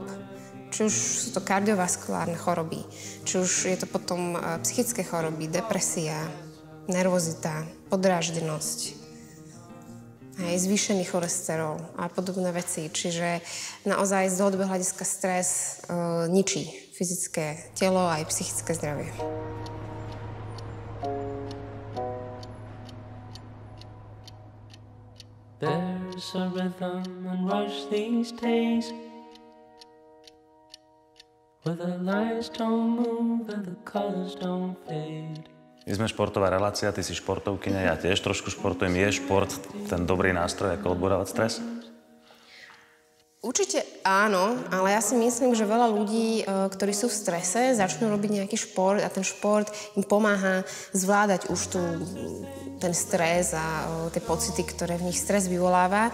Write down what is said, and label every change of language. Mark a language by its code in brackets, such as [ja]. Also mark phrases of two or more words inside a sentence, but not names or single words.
[sk] Či už sú to kardiovaskulárne choroby, či už je to potom psychické choroby, depresia, nervozita, podráždenosť, aj zvýšený cholesterol a podobné veci. Čiže naozaj z dlhodobého hľadiska stres ničí fyzické telo aj psychické zdravie. [en] There's a rhythm and rush these days where the lines don't move and the colors don't fade. [sk] My sme športová relácia, ty si športovkyňa, ja tiež trošku športujem. Je šport ten dobrý nástroj, ako odborovať stres? Určite áno, ale ja si myslím, že veľa ľudí, ktorí sú v strese, začnú robiť nejaký šport a ten šport im pomáha zvládať už ten stres a tie pocity, ktoré v nich stres vyvoláva.